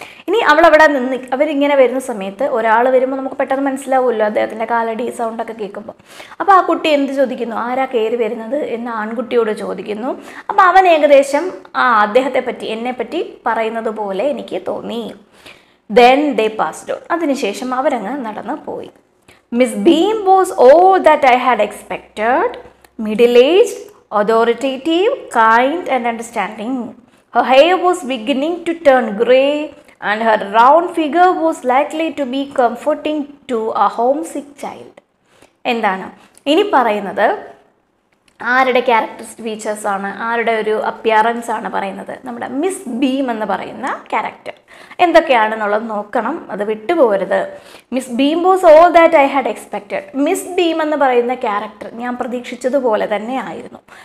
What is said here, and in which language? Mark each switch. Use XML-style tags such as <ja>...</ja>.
<ml>ഇനി അവളവിടെ നിന്ന്, അവരിങ്ങനെ വരുന്ന സമയത്ത് ഒരാൾ വരുമ്പോൾ നമുക്ക് പെട്ടെന്ന് മനസ്സിലാവുമല്ലോ അദ്ദേഹത്തിൻ്റെ കാലടി സൗണ്ടൊക്കെ കേൾക്കുമ്പോൾ. അപ്പോൾ ആ കുട്ടി എന്ത് ചോദിക്കുന്നു? ആരാ കയറി വരുന്നത് എന്ന് ആൺകുട്ടിയോട് ചോദിക്കുന്നു. അപ്പോൾ അവൻ ഏകദേശം അദ്ദേഹത്തെ പറ്റി, എന്നെപ്പറ്റി പറയുന്നത് പോലെ എനിക്ക് തോന്നി.</ml> <en>Then they passed on.</en> <ml>അതിനുശേഷം അവരങ്ങ് നടന്നു പോയി.</ml> <en>Miss Beam was all that I had expected. Middle-aged, authoritative, kind and understanding. Her hair was beginning to turn grey and her round figure was likely to be comforting to a homesick child.</en> <ml>എന്താണ് ഇനി പറയുന്നത്? ആരുടെ characteristic ഫീച്ചേഴ്സാണ്, ആരുടെ ഒരു appearance ആണ് പറയുന്നത്? നമ്മുടെ miss beam എന്ന് പറയുന്ന ക്യാരക്ടർ എന്തൊക്കെയാണെന്നുള്ളത് നോക്കണം, അത് വിട്ടുപോകരുത്.</ml> <en>Miss Beam was all that I had expected.</en> <ml>Miss beam എന്ന് പറയുന്ന ക്യാരക്ടർ ഞാൻ പ്രതീക്ഷിച്ചതുപോലെ തന്നെ ആയിരുന്നു.</ml>